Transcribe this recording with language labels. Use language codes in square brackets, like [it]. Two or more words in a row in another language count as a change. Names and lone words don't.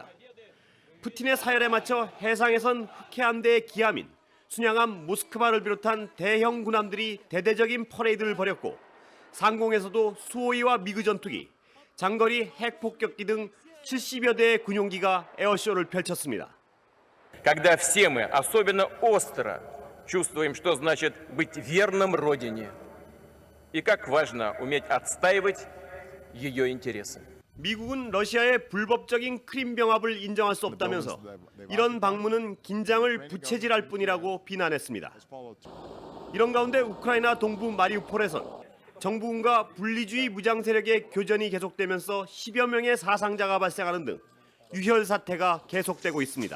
[ko] 푸틴의 사열에 맞춰 해상에선 흑해함대의 기함인 순양함 모스크바를 비롯한 대형 군함들이 대대적인 퍼레이드를 벌였고 상공에서도 수호위와 미그 전투기, 장거리 핵폭격기 등 70여 대의 군용기가 에어쇼를 펼쳤습니다. [ru] Когда все мы особенно остро чувствуем, что значит быть верным родине и как важно уметь отстаивать ее интересы. [ko] 미국은 러시아의 불법적인 크림 병합을 인정할 수 없다면서 이런 방문은 긴장을 부채질할 뿐이라고 비난했습니다. 이런 가운데 우크라이나 동부 마리우폴에선 정부군과 분리주의 무장 세력의 교전이 계속되면서 10여 명의 사상자가 발생하는 등 유혈 사태가 계속되고 있습니다.